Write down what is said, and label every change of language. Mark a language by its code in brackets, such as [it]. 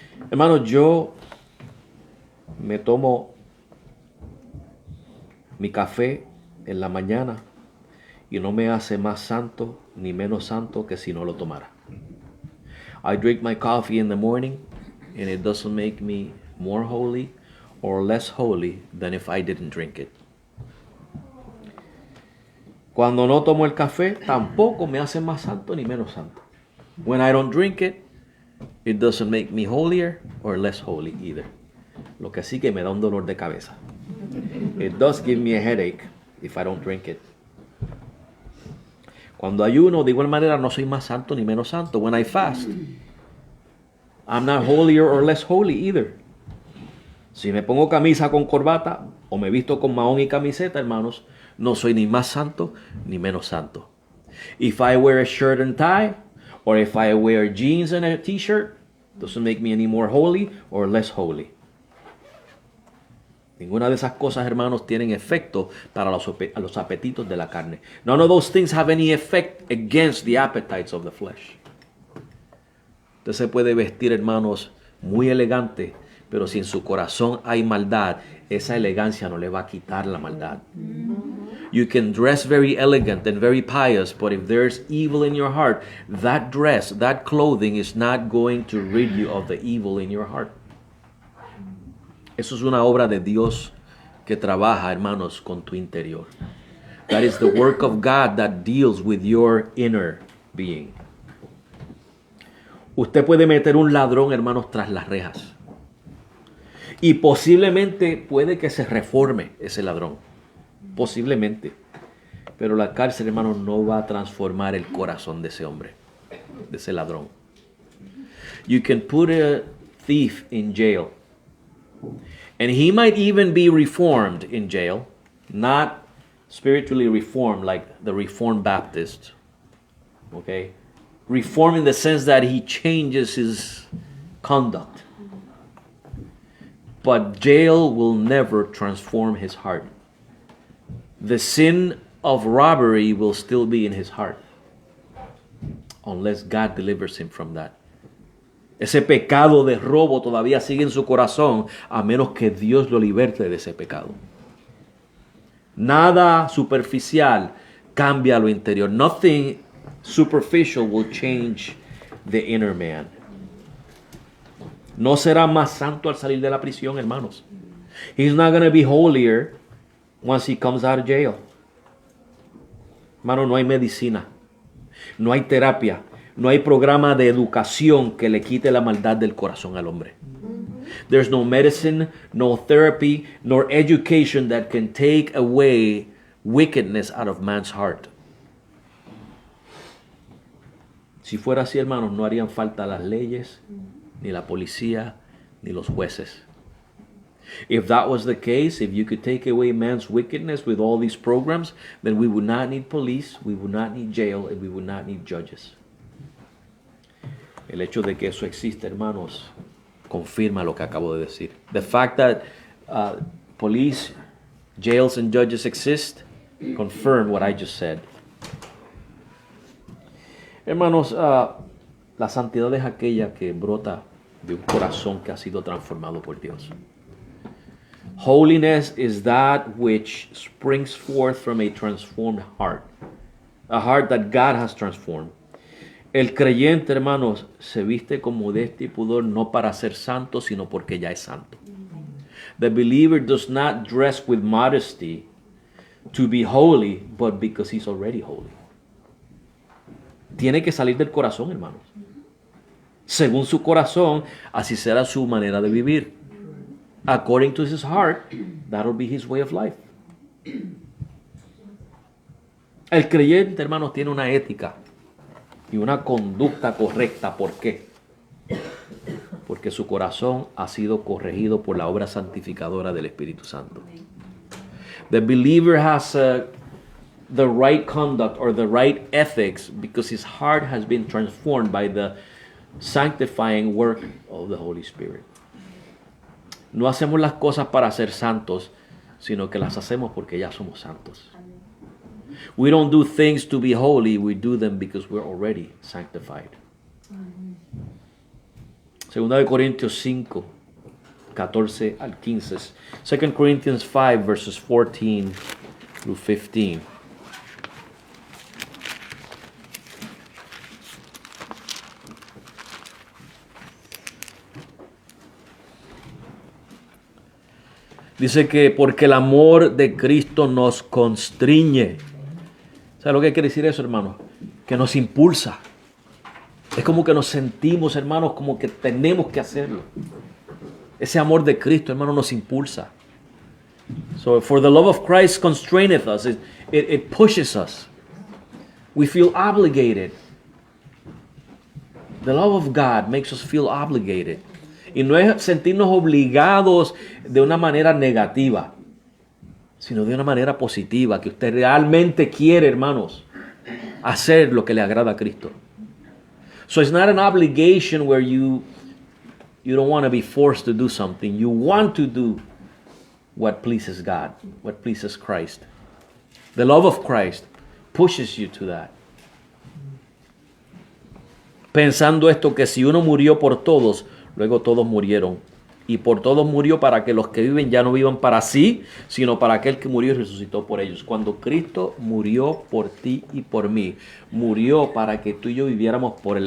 [es] Hermanos, yo me tomo mi café en la mañana y no me hace más santo ni menos santo que si no lo tomara. [en] I drink my coffee in the morning and it doesn't make me more holy or less holy than if I didn't drink it. [es] Cuando no tomo el café, tampoco me hace más santo ni menos santo. [en] When I don't drink it, it doesn't make me holier or less holy either. [es] Lo que sí que me da un dolor de cabeza. [en] It does give me a headache if I don't drink it. [es] Cuando ayuno, de igual manera, no soy más santo ni menos santo. [en] When I fast, I'm not holier or less holy either. [es] Si me pongo camisa con corbata o me visto con mahón y camiseta, hermanos, no soy ni más santo ni menos santo. [en] If I wear a shirt and tie, or if I wear jeans and a t-shirt, doesn't make me any more holy or less holy. [es] Ninguna de esas cosas, hermanos, tienen efecto para los apetitos de la carne. [en] None of those things have any effect against the appetites of the flesh. [es] Usted se puede vestir, hermanos, muy elegante, pero si en su corazón hay maldad, esa elegancia no le va a quitar la maldad. [en] You can dress very elegant and very pious, but if there's evil in your heart, that dress, that clothing is not going to rid you of the evil in your heart. [es] Eso es una obra de Dios que trabaja, hermanos, con tu interior. [en] That is the work of God that deals with your inner being. [es] Usted puede meter un ladrón, hermanos, tras las rejas. Y posiblemente puede que se reforme ese ladrón. Posiblemente. Pero la cárcel, hermanos, no va a transformar el corazón de ese hombre, de ese ladrón. [en] You can put a thief in jail. And he might even be reformed in jail. Not spiritually reformed like the Reformed Baptist. Okay? Reformed in the sense that he changes his conduct. But jail will never transform his heart. The sin of robbery will still be in his heart unless God delivers him from that. [es] Ese pecado de robo todavía sigue en su corazón a menos que Dios lo liberte de ese pecado. Nada superficial cambia lo interior. [en] Nothing superficial will change the inner man. [es] No será más santo al salir de la prisión, hermanos. [en] He's not going to be holier once he comes out of jail. [es] Hermano, no hay medicina, no hay terapia, no hay programa de educación que le quite la maldad del corazón al hombre. [en] There's no medicine, no therapy, nor education that can take away wickedness out of man's heart. [es] Si fuera así, hermanos, no harían falta las leyes, ni la policía, ni los jueces. [en] If that was the case, if you could take away man's wickedness with all these programs, then we would not need police, we would not need jail, and we would not need judges. [es] El hecho de que eso existe, hermanos, confirma lo que acabo de decir. [en] The fact that police, jails, and judges exist confirm what I just said. [es] Hermanos, la santidad es aquella que brota de un corazón que ha sido transformado por Dios. [en] Holiness is that which springs forth from a transformed heart. A heart that God has transformed. [es] El creyente, hermanos, se viste con modestia y pudor no para ser santo, sino porque ya es santo. [en] The believer does not dress with modesty to be holy, but because he's already holy. [es] Tiene que salir del corazón, hermanos. Según su corazón, así será su manera de vivir. [en] According to his heart, that'll be his way of life. [es] El creyente, hermanos, tiene una ética y una conducta correcta. ¿Por qué? Porque su corazón ha sido corregido por la obra santificadora del Espíritu Santo. [en] The believer has the right conduct or the right ethics because his heart has been transformed by the sanctifying work of the Holy Spirit. [es] No hacemos las cosas para ser santos, sino que las hacemos porque ya somos santos. [en] We don't do things to be holy, we do them because we're already sanctified. [es] Segunda de Corintios 5, 14 al 15. [en] 2 Corinthians 5, verses 14 through 15. [es] Dice que porque el amor de Cristo nos constriñe. ¿Sabe lo que quiere decir eso, hermano? Que nos impulsa. Es como que nos sentimos, hermanos, como que tenemos que hacerlo. Ese amor de Cristo, hermano, nos impulsa. [en] So, for the love of Christ constraineth us. It pushes us. We feel obligated. The love of God makes us feel obligated. [es] Y no es sentirnos obligados de una manera negativa, sino de una manera positiva, que usted realmente quiere, hermanos, hacer lo que le agrada a Cristo. [en] So it's not an obligation where you don't want to be forced to do something. You want to do what pleases God, what pleases Christ. The love of Christ pushes you to that. [es] Pensando esto, que si uno murió por todos, luego todos murieron. Y por todos murió para que los que viven ya no vivan para sí, sino para aquel que murió y resucitó por ellos. Cuando Cristo murió por ti y por mí, murió para que tú y yo viviéramos por Él.